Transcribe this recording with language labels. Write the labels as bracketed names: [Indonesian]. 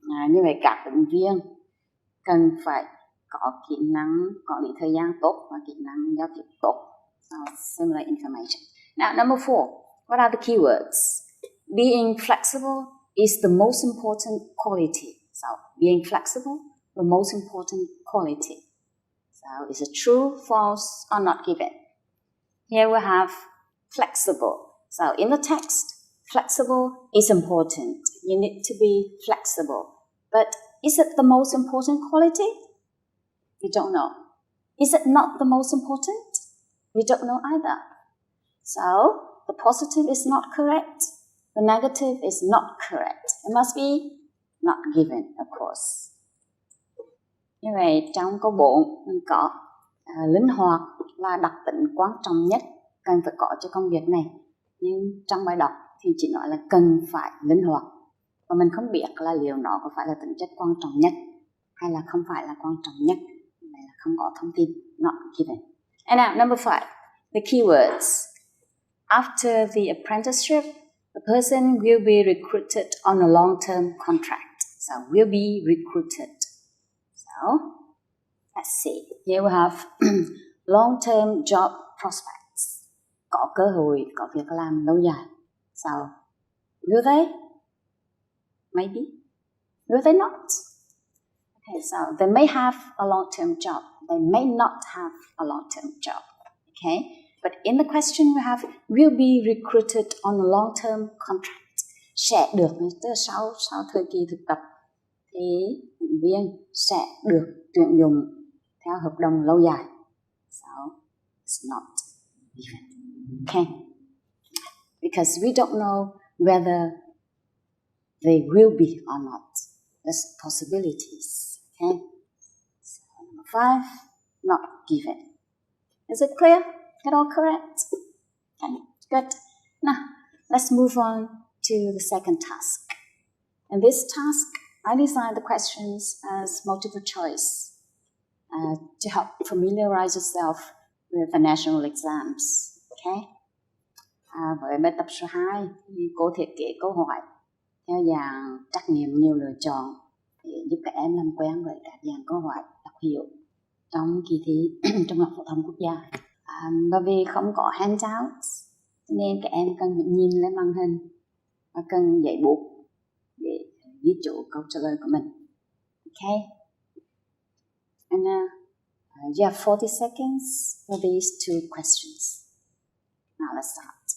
[Vietnamese] Như vậy các ứng viên cần phải có kỹ năng quản lý thời gian tốt và kỹ năng giao tiếp tốt. [English] Similar information. Now, number 4. What are the keywords? Being flexible is the most important quality. So, being flexible, the most important quality. So, is it true, false, or not given? Here we have flexible. So, in the text, flexible is important. You need to be flexible. But is it the most important quality? We don't know. Is it not the most important? We don't know either. So, the positive is not correct. The negative is not correct. It must be not given, of course. [Vietnamese] Như vậy trong câu 4 mình có linh hoạt là đặc tính quan trọng nhất cần phải có cho công việc này. Nhưng trong bài đọc thì chỉ nói là cần phải linh hoạt. Và mình không biết là liệu nó có phải là tính chất quan trọng nhất hay là không phải là quan trọng nhất. Này là không có thông tin, [English] not given. And now, number 5, the keywords. After the apprenticeship, the person will be recruited on a long-term contract. So, will be recruited. So, let's see. Here we have long-term job prospects. [Vietnamese] Có cơ hội, có việc làm lâu dài. [English] So, will they? Maybe. Will they not? Okay, so they may have a long-term job. They may not have a long-term job. Okay, but in the question we have will be recruited on a long-term contract. [Vietnamese] Sẽ được, tức là sau thời kỳ thực tập thì ứng viên sẽ được tuyển dụng theo hợp đồng lâu dài. [English] So it's not given. Okay, because we don't know whether they will be or not. There's possibilities. Okay, so number 5, not given. Is it clear? Get all correct? Okay, good. Now, let's move on to the second task. In this task, I designed the questions as multiple choice to help familiarize yourself with the national exams. Okay? [Vietnamese] Với bài tập số 2, thì cô thiết kế câu hỏi theo dạng trắc nghiệm nhiều lựa chọn để giúp các em làm quen với các dạng câu hỏi đặc hiệu trong kỳ thi Trung học phổ thông quốc gia. Và vì không có handouts nên các em cần nhìn lên màn hình và cần giấy bút để ghi chú câu trả lời của mình. [English] Okay? And you have 40 seconds for these 2 questions. Now let's start.